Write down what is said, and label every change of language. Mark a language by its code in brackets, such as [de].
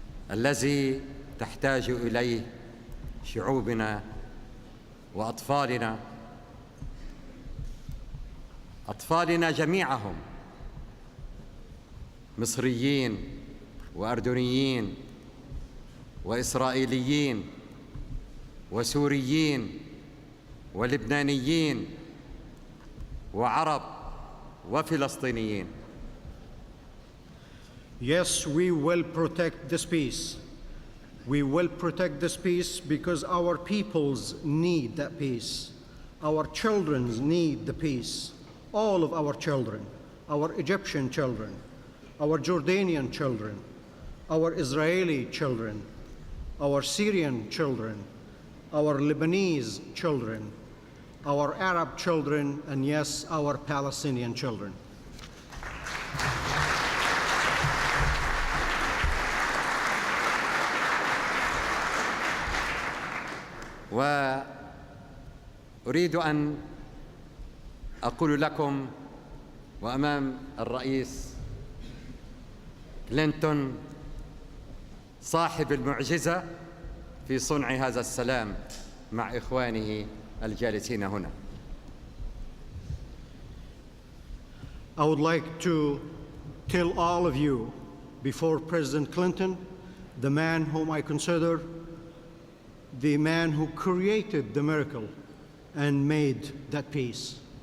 [ar] الذي تحتاج إليه شعوبنا وأطفالنا، أطفالنا جميعهم، مصريين وأردنيين وإسرائيليين وسوريين ولبنانيين وعرب وفلسطينيين. [en] Yes, we will protect this peace. We will protect this peace because our peoples need that peace. Our children need the peace. All of our children, our Egyptian children, our Jordanian children, our Israeli children, our Syrian children, our Lebanese children, our Arab children, and yes, our Palestinian children. [ar] وأريد أن أقول لكم وأمام الرئيس كلينتون صاحب المعجزة في صنع هذا السلام مع إخوانه الجالسين هنا. [en] I would like to tell all of you, before President Clinton, the man whom I consider the man who created the miracle and made that peace.